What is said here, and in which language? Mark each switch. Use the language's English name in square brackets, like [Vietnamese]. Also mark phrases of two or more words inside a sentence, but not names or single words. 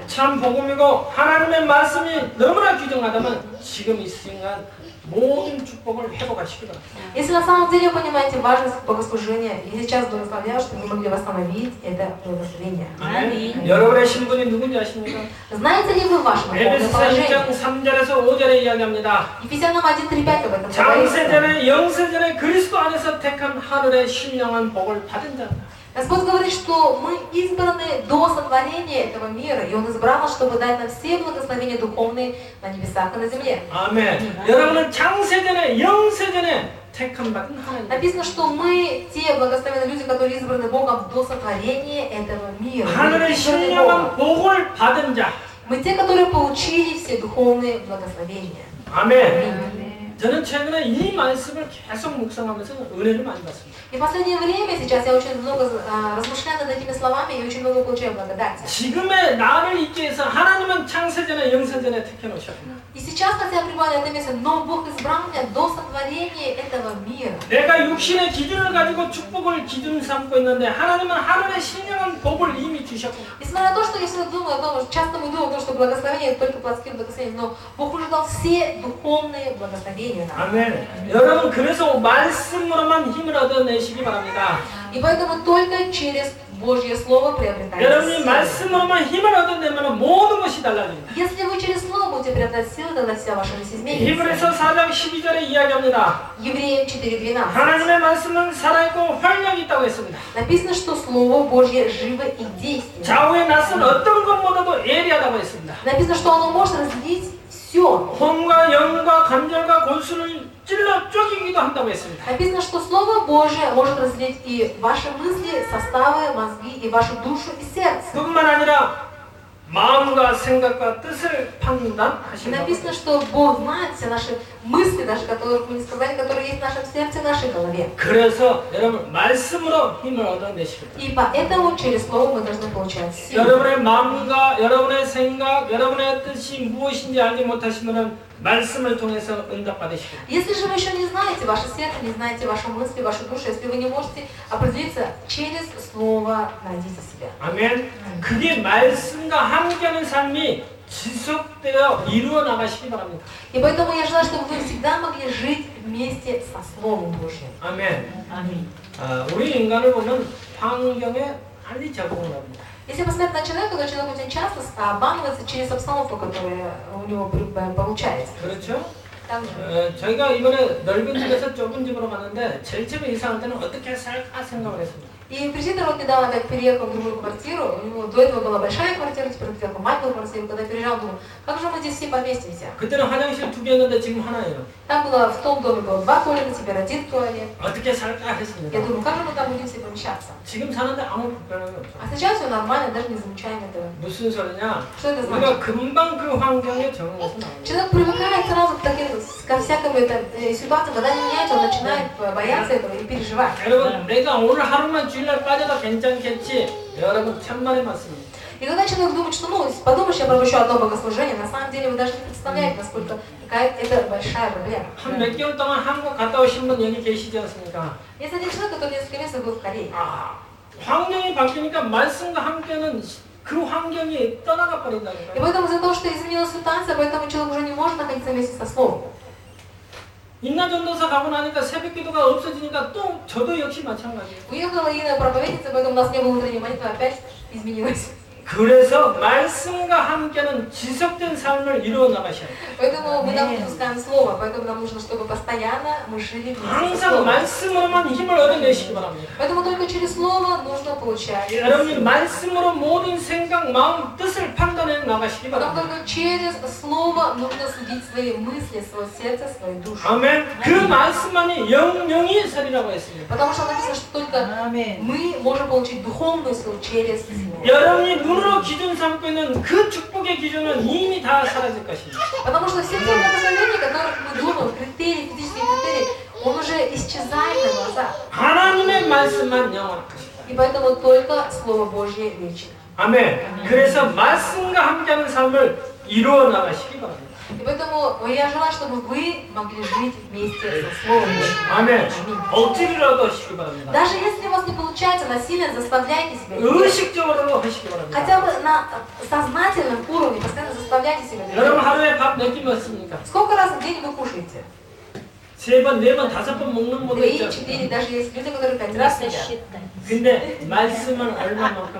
[Korean] 참 복음이고 하나님의 말씀이 너무나 귀중하다면 지금 이 순간 모든 축복을 회복하시기 바랍니다. [Russian] Если на самом деле понимаете важность богослужения, я сейчас благословляю, чтобы вы могли восстановить это благословение. [Korean] 아멘. 여러분의 신분이 누군지 아십니까? [Russian] Знаете ли вы ваше духовное [Korean] 에베소 [Russian] положение? [Korean] 3장 3절에서 5절에 이야기합니다. [Russian] Ефесянам 1:3-5 об этом говорится. [Korean] 장세전에 영세전에 그리스도 안에서 택한 하늘의 신령한 복을 받은 자다. [Russian] Господь говорит, что мы избраны до сотворения этого мира, и Он избрал нас, чтобы дать нам все благословения духовные на небесах и на земле. [Korean] 아멘. 여러분은 장세전에 영세전에 택함 받은 하나님. [Russian] Написано, что мы те благословенные люди, которые избраны Богом до сотворения этого мира. Мы [Korean] 하늘의 [Russian] избраны [Korean] 신령한 [Russian] Богом. [Korean] 복을 받은 자. [Russian] Мы те, которые получили все духовные благословения. [Korean] 아멘. 저는 최근에 이 말씀을 계속 묵상하면서 은혜를 많이 받습니다. [Russian] И в последнее время сейчас я очень много размышляю над этими словами и очень много получаю благодати. [Korean] 지금의 나를 있기 위해서 하나님은 창세전에 영세전에 택해 놓으셨습니다. [Russian] И сейчас, хотя я пребываю на этом месте, но Бог избрал меня до сотворения этого мира. [Korean] 내가 육신의 기준을 가지고 축복을 기준 삼고 있는데 하나님은 하늘의 신령한 복을 이미 주셨고 [Russian] Несмотря на то, что я всегда думаю о том, часто мы думаем о том, что благословение это только плотские благословения, но Бог уже дал все духовные благословения нам. [Korean] 아멘. 여러분 그래서 말씀으로만 힘을 얻어내시기 바랍니다. [Russian] И поэтому только через Божье Слово приобретаете [Korean] 여러분이 [Russian] силу. [Korean] 말씀으로만 힘을 얻어내면 모든 것이 달라집니다. [Russian] Если вы через Слово будете приобретать силу, тогда вся ваша жизнь изменится. [Korean] 히브리서 4장 12절에 이야기합니다. [Russian] Евреям 4:12. [Korean] 하나님의 말씀은 살아있고 활력이 있다고 했습니다. [Russian] Написано, что Слово Божье живо и действенно. [Korean] 좌우의 낯은 어떤 것보다도 예리하다고 했습니다. [Russian] Написано, что оно может разделить все. [Korean] 혼과 영과 감절과 골수를 찔러 쪼개기도 한다고 했습니다. [Russian] Написано, что Слово Божие может разделить и ваши мысли, составы, мозги, и вашу душу и сердце. [Korean] 뿐만 아니라 마음과 생각과 뜻을 [Russian] И [Korean] 판단하신다고 [Russian] написано, что Бог знает все наши мысли, даже которых мы не сказали, которые есть в нашем сердце и в нашей голове. [Korean] 그래서 여러분 말씀으로 힘을 얻어내시겠다. [Russian] И поэтому через Слово мы должны получать силу. [Korean] 여러분의 마음과 여러분의 생각, 여러분의 뜻이 무엇인지 알지 못하시면 말씀을 통해서 응답받으시겠다. [Russian] Если же вы еще не знаете ваше сердце, не знаете ваши мысли, вашу душу, если вы не можете определиться, через Слово найдите себя. [Korean] 아멘. 그게 말씀과 함께하는 삶이 지속되어 이루어 나가시기 바랍니다. И поэтому я желаю, чтобы вы всегда могли жить вместе со Словом Божьим. 아멘. [Russian] Аминь. [Korean] 우리 인간을 보면 환경에 빨리 적응을 합니다. [Russian] Если посмотреть на человека, то человек очень часто обманывается через обстановку, которая у него получается. [Korean] 그렇죠? [Russian] Также. [Korean] 저희가 이번에 넓은 집에서 좁은 집으로 갔는데 제일 처음에 이사할 때는 어떻게 살까 생각을 했습니다. [Russian] И президент вот недавно опять переехал в другую квартиру, у него до этого была большая квартира, теперь он переехал в маленькую квартиру, когда переезжал, он думал, как же мы здесь все поместимся? [Korean] 그때는 화장실 2개였는데 지금 하나예요. [Russian] Там было, в том доме было 2 туалета, теперь 1 туалет. [Korean] 어떻게 살까 했습니다. [Russian] Я думаю, как же мы там будем все помещаться? [Korean] 지금 사는데 아무 불편함이 없어요. [Russian] А сейчас все нормально, даже не замечаем этого. [Korean] 무슨 소리냐? [Russian] Что это [Korean] 우리가 [Russian] значит? [Korean] 금방 그 환경에 적응해서 나옵니다. [Russian] Человек привыкает сразу ко всякому ситуации, когда они меняются, он начинает бояться этого и переживать. [Korean] 여러분, 내가 오늘 하루만 주일날 빠져도 괜찮겠지? 여러분, 천만의 맞습니다. [Russian] И когда человек думает, что ну, подумаешь, я пропущу одно богослужение, на самом деле вы даже не представляете, насколько какая это большая проблема. [Korean] 한 몇 개월 동안 한국 갔다 오신 분 여기 계시지 않습니까? [Russian] Есть один человек, который несколько месяцев был в Корее. [Korean] 환경이 바뀌니까 말씀과 함께는 그 환경이 떠나가 버린다는 [Russian] И [Korean] 거예요. [Russian] поэтому из-за того, что изменилась ситуация, поэтому человек уже не может находиться вместе со Словом. [Korean] 인나전도사 가고 나니까 새벽 기도가 없어지니까 또 저도 역시 마찬가지예요. [Russian] Уехала Инна проповедница, поэтому у нас не было утренней молитвы, опять изменилось. [Korean] 그래서 말씀과 함께는 지속된 삶을 이루어 나가셔야 돼요. [Russian] Поэтому мы там выпускаем Слово, поэтому нам нужно, чтобы постоянно мы жили вместе со [Korean] 항상 [Russian] Словом. [Korean] 말씀으로만 힘을 얻어내시기 바랍니다. [Russian] Поэтому только через Слово нужно получать. [Korean] 여러분이 말씀으로 모든 생각, 마음, 뜻을 판단해 나가시기 [Russian] Потом [Korean] 바랍니다. [Russian] только через Слово нужно судить свои мысли, свое сердце, свою душу. [Korean] 아멘. 그 말씀만이 영영이 설이라고 했습니다. [Russian] Потому что написано, что только мы можем получить духовную силу через Слово. [Korean] 여러분이 눈으로 기준 삼고 있는 그 축복의 기준은 이미 다 사라질 것입니다. [Russian] Потому что все те благословения, которых мы думаем, критерии, физические критерии, он уже исчезает на глазах. [Korean] 하나님의 말씀만 영원할 것이다. [Russian] И поэтому только Слово Божье вечно. [Korean] 아멘. 그래서 말씀과 함께하는 삶을 이루어 나가시기 바랍니다. [Russian] И поэтому я желаю, чтобы вы могли жить вместе со Словом Божьим. [Korean] 아멘. 억지로라도 하시기 바랍니다. [Russian] Даже если у вас не получается, насильно заставляйте себя. [Korean] 의식적으로도 하시기 바랍니다. [Russian] Хотя бы на сознательном уровне постоянно заставляйте себя. [Korean] 여러분 하루에 밥 몇 끼 먹습니까? [Russian] Сколько раз в день вы кушаете? [Korean] 3번, 4번, 5번 먹는 분도 3, 있죠. 4, [Russian] даже есть люди, которые 5 раз едят. [Korean] 근데 말씀은 얼마만큼